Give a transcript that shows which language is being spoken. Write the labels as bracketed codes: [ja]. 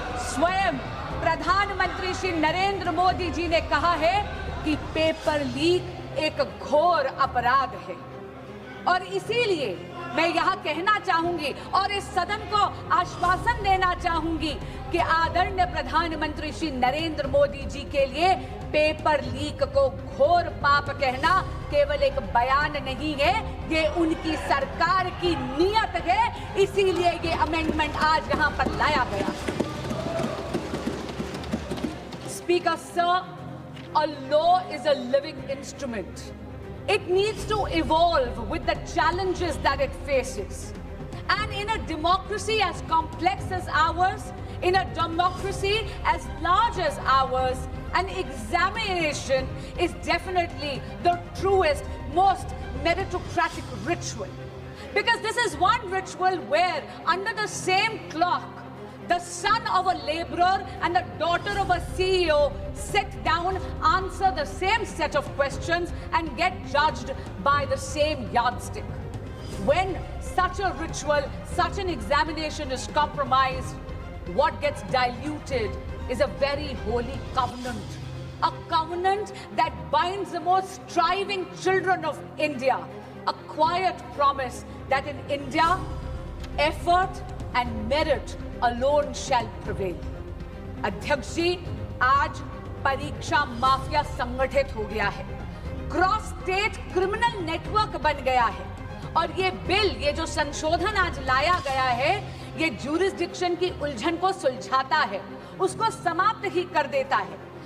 [hi] स्वयं प्रधानमंत्री श्री नरेंद्र मोदी जी ने कहा है कि पेपर लीक एक घोर अपराध है और इसीलिए मैं यहां कहना चाहूंगी और इस सदन को आश्वासन देना चाहूंगी कि आदरणीय प्रधानमंत्री श्री नरेंद्र मोदी जी के लिए पेपर लीक को घोर पाप कहना केवल एक बयान नहीं है, ये उनकी सरकार की नीयत है। इसीलिए ये अमेंडमेंट आज यहां पर लाया गया। [en] Speaker, sir, a law is a living instrument. It needs to evolve with the challenges that it faces. And in a democracy as complex as ours, in a democracy as large as ours, an examination is definitely the truest, most meritocratic ritual. Because this is one ritual where under the same clock, the son of a laborer and the daughter of a CEO sit down, answer the same set of questions and get judged by the same yardstick. When such a ritual, such an examination is compromised, what gets diluted is a very holy covenant. A covenant that binds the most striving children of India. A quiet promise that in India, effort and merit alone shall prevail. [hi] अध्यक्ष जी, आज परीक्षा mafia संगठित हो गया है, cross state criminal network बन गया है और ये बिल, ये जो संशोधन आज लाया गया है, ये ज्यूरिसडिक्शन की उलझन को सुलझाता है, उसको समाप्त ही कर देता है।